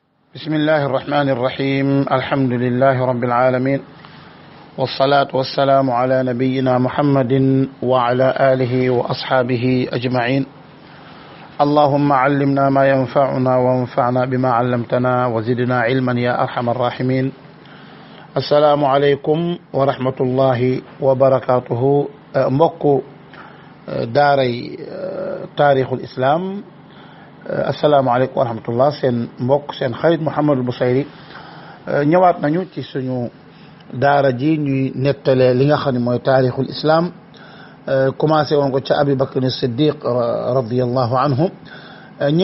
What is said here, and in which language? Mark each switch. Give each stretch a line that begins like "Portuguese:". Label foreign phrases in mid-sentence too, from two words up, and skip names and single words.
Arabic: بسم الله الرحمن الرحيم الحمد لله رب العالمين والصلاة والسلام على نبينا محمد وعلى آله وأصحابه أجمعين اللهم علمنا ما ينفعنا وانفعنا بما علمتنا وزدنا علما يا أرحم الراحمين السلام عليكم ورحمة الله وبركاته مكو داري تاريخ الإسلام السلام عليكم ورحمة الله
Wolof: seen mbokk seen xarit Mouhamadou Bousayri ñëwaat nañu ci suñu daara ji ñuy nettalee li nga xam ne mooy
Arabic: تاريخ الإسلام
Wolof: commencé woon ko ca Abi Bakr Siddiq
Arabic: رضي الله عنه
Wolof: ñi